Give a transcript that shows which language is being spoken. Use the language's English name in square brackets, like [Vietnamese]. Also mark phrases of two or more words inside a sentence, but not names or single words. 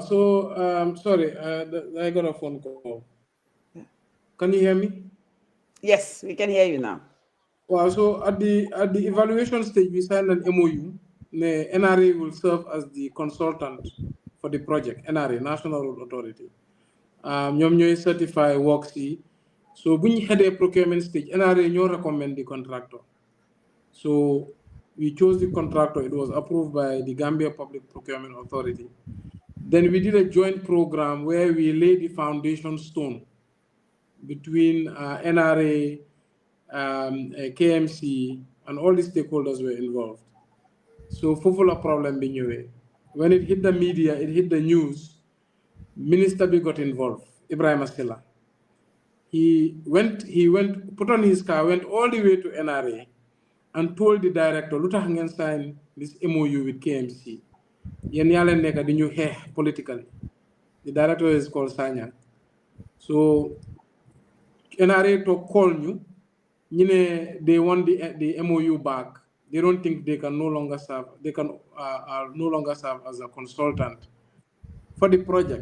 [English] So, sorry, I got a phone call. Can you hear me? Yes, we can hear you now. Wow. So at the evaluation stage, we signed an MOU. The NRA will serve as the consultant for the project. NRA, National Road Authority. [Wolof] ñoom ñooy [English] certify works [Wolof] yi. So bu ñu xedee [English] procurement stage, [Wolof] NRA ñoo [English] recommend the contractor. So we chose the contractor. It was approved by the Gambia Public Procurement Authority. Then we did a joint program where we laid the foundation stone between NRA, KMC, and all the stakeholders were involved. [Wolof] So fufula problem bi ñëwee. [English] When it hit the media, it hit the news, Minister bi got involved, Ibrahim Silla. He went, put on his car, went all the way to NRA and told the director, [Wolof] lu tax ngeen [English] sign this MOU with KMC. [Wolof] Yéen yaa leen nekk di ñu xeex politically. [English] The director is called Sanya. So NRA to call you, they want the MOU back. They don't think they can no longer serve. They can no longer serve as a consultant for the project.